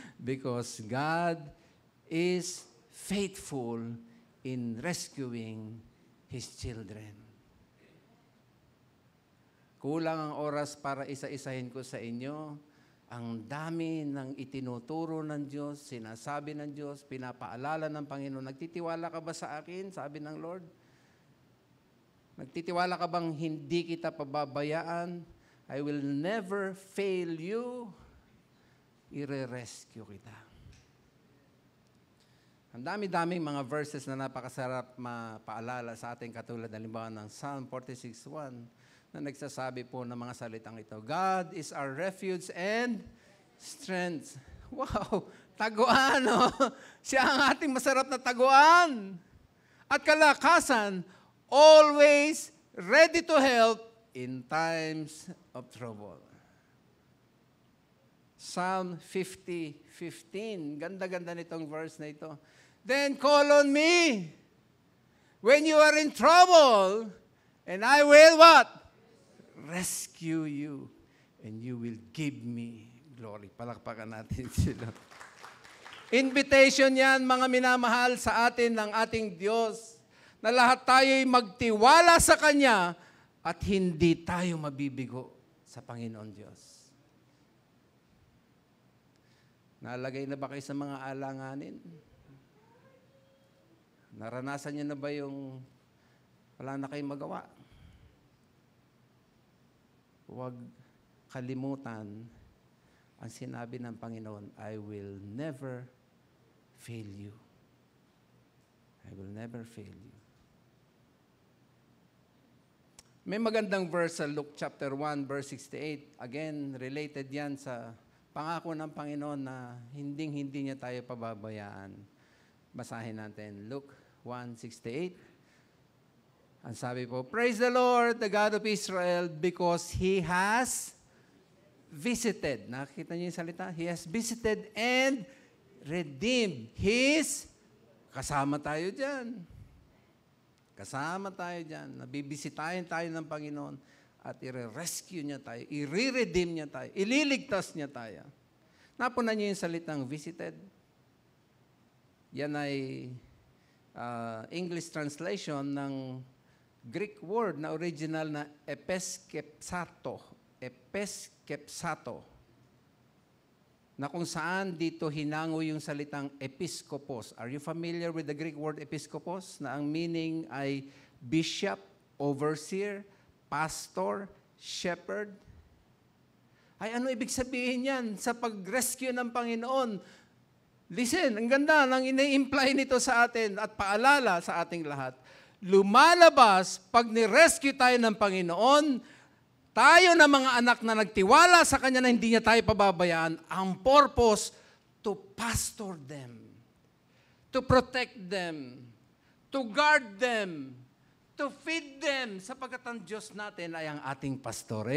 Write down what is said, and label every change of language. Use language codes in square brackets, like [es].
[en] Because God is faithful in rescuing His children. [tl] Kulang ang oras para isa-isahin ko sa inyo. Ang dami ng itinuturo ng Diyos, sinasabi ng Diyos, pinapaalala ng Panginoon. Nagtitiwala ka ba sa akin? Sabi ng Lord. Nagtitiwala ka bang hindi kita pababayaan? [en] I will never fail you. [tl] I-rescue kita. Ang dami-daming mga verses na napakasarap mapaalala sa ating katulad ng limbawa ng Psalm 46:1 na nagsasabi po ng mga salitang ito. [en] God is our refuge and strength. [tl] Wow! Taguan, no? Siya ang ating masarap na taguan. At kalakasan, [en] always ready to help in times of trouble. [tl] Psalm 50:15. Ganda-ganda nitong verse na ito. [en] Then call on me when you are in trouble, and I will what? Rescue you, and you will give me glory. [tl] Palakpakan natin sila. Invitation yan, mga minamahal, sa atin ng ating Diyos, na lahat tayo'y magtiwala sa Kanya at hindi tayo mabibigo sa Panginoon Diyos. Nalagay na ba kayo sa mga alanganin? Naranasan niyo na ba yung wala na kayong magawa? Huwag kalimutan ang sinabi ng Panginoon, [en] I will never fail you. I will never fail you. [tl] May magandang verse sa Luke chapter 1, verse 68. Again, related yan sa pangako ng Panginoon na hindi niya tayo pababayaan. Basahin natin, Luke 1:68. Ang sabi po, [en] Praise the Lord, the God of Israel, because He has visited. [tl] Nakikita niyo yung salita? [en] He has visited and redeemed His. [tl] Kasama tayo dyan. Kasama tayo dyan. Nabibisitahin tayo ng Panginoon at i-rescue niya tayo, i-redeem niya tayo, ililigtas niya tayo. Napunan niyo yung salitang visited? Yan ay English translation ng Greek word na original na epeskepsato. Epeskepsato. Na kung saan dito hinango yung salitang episkopos. [en] Are you familiar with the Greek word episkopos? [tl] Na ang meaning ay bishop, overseer, pastor, shepherd. Ay ano ibig sabihin yan sa pag-rescue ng Panginoon? Listen, ang ganda ng ina-imply nito sa atin at paalala sa ating lahat. Lumalabas pag ni-rescue tayo ng Panginoon, tayo na mga anak na nagtiwala sa Kanya na hindi niya tayo pababayaan, ang purpose [en] to pastor them, to protect them, to guard them, to feed them, [tl] sapagkat ang Diyos natin ay ang ating pastor.